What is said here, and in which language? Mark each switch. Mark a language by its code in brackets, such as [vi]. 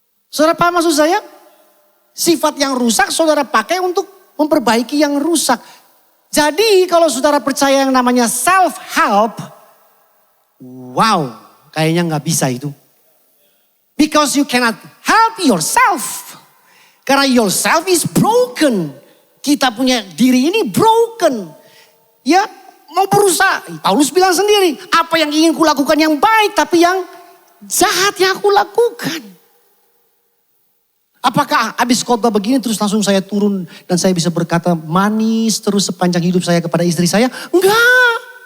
[id] Saudara paham maksud saya? Sifat yang rusak saudara pakai untuk memperbaiki yang rusak. Jadi kalau saudara percaya yang namanya self-help, wow, kayaknya gak bisa itu. [en] Because you cannot help yourself. [id] Karena [en] yourself is broken. [id] Kita punya diri ini broken. Ya, mau berusaha. Paulus bilang sendiri, apa yang ingin kulakukan yang baik, tapi yang jahat yang aku lakukan. Apakah habis khotbah begini terus langsung saya turun dan saya bisa berkata manis terus sepanjang hidup saya kepada istri saya? Enggak.